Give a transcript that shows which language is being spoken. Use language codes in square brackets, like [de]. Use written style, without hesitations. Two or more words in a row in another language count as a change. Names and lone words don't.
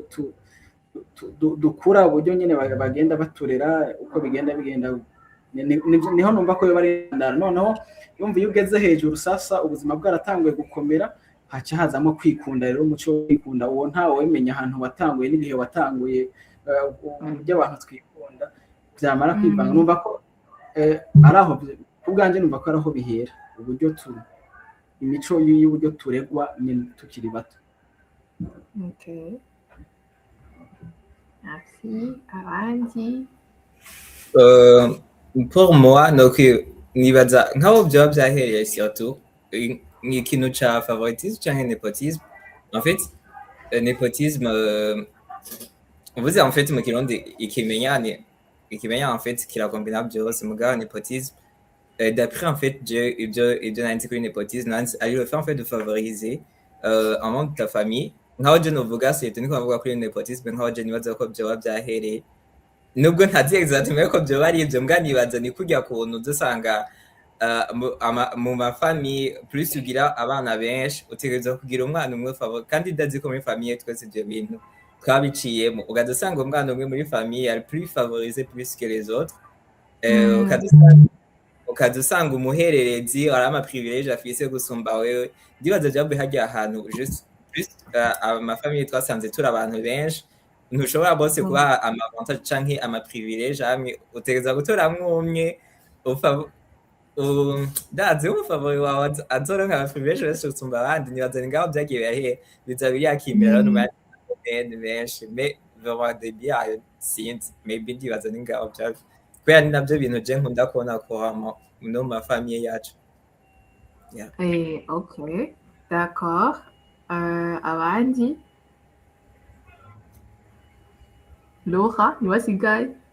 [rn] dukura uburyo nyine bagenda baturera uko bigenda niho numva ko bari noneho yumva iyo ugeze hejuru sasa ubuzima bwaratanguye gukomera haca hazamo kwikunda rero umuco wo kwikunda uwo ntawe wemenya ahantu watanguye n'ibihe watanguye uburyo abantu twikunda byamara kwivanga numva ko ari aho ubwanje numva ko ari aho bihera uburyo imico y'uburyo turegwa tukiri bato. [fr] Okay. Merci. [rn] Abandi? [fr] Pour moi, donc [rn] nibaza nk'aho byoba byahereye surtout nk'ikintu ca favoritisme canke nepotisme. [fr] En fait, [rn] nepotisme uvuze en fait mu kirundi ikimenyane en fait kirakombina byose mugabo [fr] nepotisme d'après en fait [rn] ibyo nanditse kuri nepotisme ari [fr] le fait en fait de favoriser un membre de ta famille [rn] nk'aho je novuga c'est niko bavuga kuri nepotisme nk'aho je nibaza ko byoba byahereye nubwo ntazi exactement ko byoba ari ibyo mbwa nibaza ni kujya kuntu dusanga mu mafamille plus ugira abana benshi utegereza kugira umwana umwe favori kandi ndazi ko muri famille twese ibyo bintu twabiciyemo ugadusanga umwana umwe muri famille ari [fr] plus favorisé plus que les autres [rn] ukadusanga umuhererezi ari ama privilege afise gusumba wewe ndibaza byabe hajya ahantu just amafamille twasanze turi abantu benshi ntushobora bose kuba amavantage canke ama privilege hamwe utegereza gutoramwo umwe ndazi umufavori wawe azoronka ama privilege benshi gusumba abandi nibaza ni ngaho byagiye birahe biza biriyakimira n'umwanya benshi [fr] mais vraiment des biens [rn] sinzi maybe ndibaza ni ngaho byaje kubera ni nabyo bintu je nkunda kubona ko no ma famille yacu. [fr] Okay, d'accord. [rn] Abandi? Laura, ni wasigaye?